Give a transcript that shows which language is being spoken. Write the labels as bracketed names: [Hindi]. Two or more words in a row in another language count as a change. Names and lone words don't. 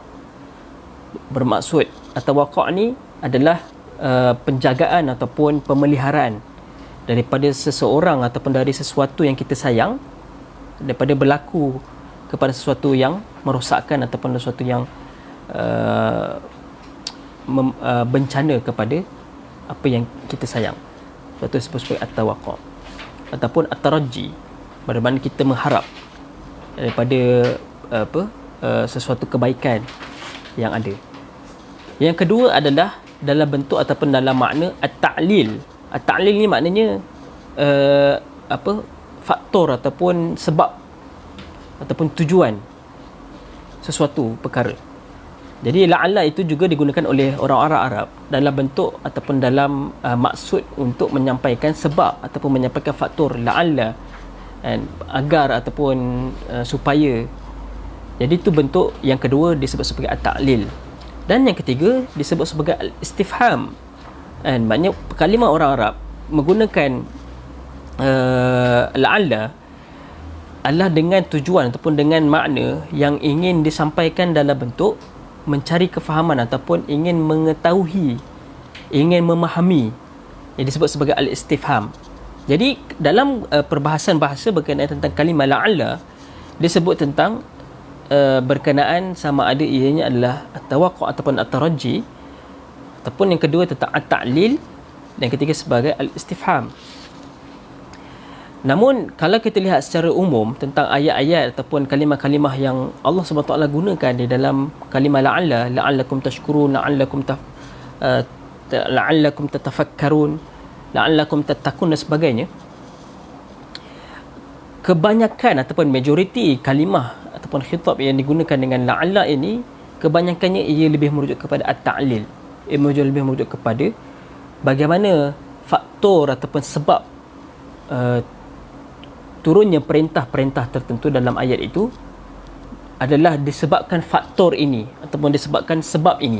[Malay] Bermaksud at-tawaqqa' ni adalah penjagaan ataupun pemeliharaan daripada seseorang ataupun dari sesuatu yang kita sayang, daripada berlaku kepada sesuatu yang merosakkan ataupun sesuatu yang bencana kepada apa yang kita sayang. Itu disebut sebagai at-tawaqqa' ataupun at-taraji, bermakna kita mengharap daripada sesuatu kebaikan yang ada. Yang kedua adalah dalam bentuk ataupun dalam makna at-ta'lil. At-ta'lil ni maknanya faktor ataupun sebab ataupun tujuan sesuatu perkara. Jadi la'alla itu juga digunakan oleh orang-orang Arab dalam bentuk ataupun dalam maksud untuk menyampaikan sebab ataupun menyampaikan faktor la'alla, agar ataupun supaya. Jadi itu bentuk yang kedua disebut sebagai at-ta'lil. Dan yang ketiga disebut sebagai al-istifham. Maknanya kalimah orang Arab menggunakan la'alla adalah dengan tujuan ataupun dengan makna yang ingin disampaikan dalam bentuk mencari kefahaman ataupun ingin mengetahui, ingin memahami, yang disebut sebagai al-istifham. Jadi dalam perbahasan bahasa berkenaan tentang kalimah la'alla, disebut tentang berkenaan sama ada ianya adalah at-tawaqqa' ataupun at-taraji, ataupun yang kedua tentang at-ta'lil, dan yang ketiga sebagai al-istifham. Namun kalau kita lihat secara umum tentang ayat-ayat ataupun kalimah-kalimah yang Allah SWT gunakan di dalam kalimah la'alla, [Arabic] لعلكم تشكرون لعلكم تتفكرون لعلكم تتقون [Malay] dan sebagainya, kebanyakan ataupun majoriti kalimah ataupun khitab yang digunakan dengan la'alla ini, kebanyakannya ia lebih merujuk kepada at-ta'lil. Ia lebih merujuk kepada bagaimana faktor ataupun sebab turunnya perintah-perintah tertentu dalam ayat itu adalah disebabkan faktor ini ataupun disebabkan sebab ini.